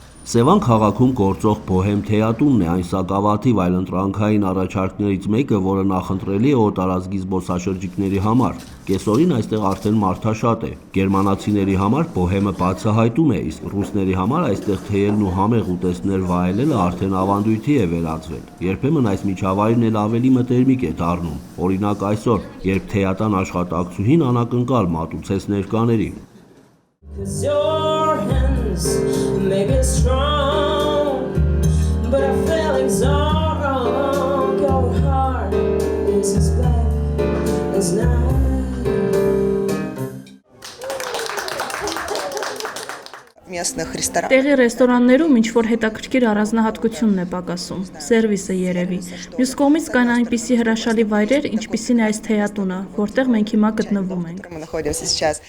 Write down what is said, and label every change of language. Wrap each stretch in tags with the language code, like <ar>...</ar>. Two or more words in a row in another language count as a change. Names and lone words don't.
<hy>Սևան քաղաքում գործող Բոհեմ թեատունն է այն սակավաթիվ այլընտրանքային առաջարկներից մեկը, որը նախընտրելի է օտարազգի զբոսաշրջիկների համար։ Կեսօրին այստեղ արդեն մարդաշատ է։ Գերմանացիների համար Բոհեմը բացահայտում է, իսկ ռուսների համար այստեղ թեյերն ու համեղ ուտեստներ վայելելը արդեն ավանդույթի է վերածվել։ Երբեմն այս միջավայրն էլ ավելի մտերմիկ է դառնում։ Օրինակ այսօր, երբ թեատան աշխատակցուհին անակնկալ մատուցեց ներկաներին։</hy> <en>Maybe strong, but I feel exhausted. Your heart is as black as night.</en> <hy>Տեղի ռեստորաններում ինչ-որ հետաքրքիր առանձնահատկությունն է պակասում, սերվիսը երևի։ Մյուս կողմից կան այնպիսի հրաշալի վայրեր, ինչպիսին է այս թեատունը, որտեղ մենք հիմա գտնվում ենք։</hy>